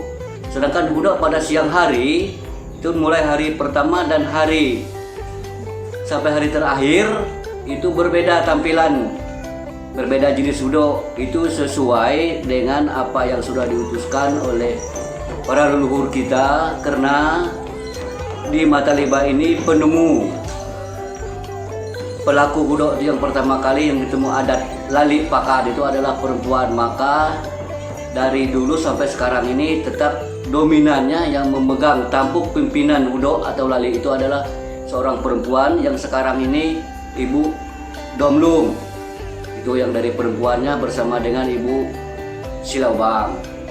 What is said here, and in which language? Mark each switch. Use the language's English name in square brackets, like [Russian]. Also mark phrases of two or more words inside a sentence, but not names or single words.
[Indonesian] Sedangkan Hudo pada siang hari itu mulai hari pertama dan hari sampai hari terakhir itu berbeda tampilan, berbeda jenis Hudo. Itu sesuai dengan apa yang sudah diutuskan oleh para leluhur kita, karena di Mataliba ini penemu pelaku Hudo yang pertama kali yang ditemu adat lali pakad itu adalah perempuan. Maka dari dulu sampai sekarang ini tetap dominannya yang memegang tampuk pimpinan Hudo atau lali itu adalah seorang perempuan yang sekarang ini Ibu Domlung. Itu yang dari perempuannya bersama dengan Ibu Silawang.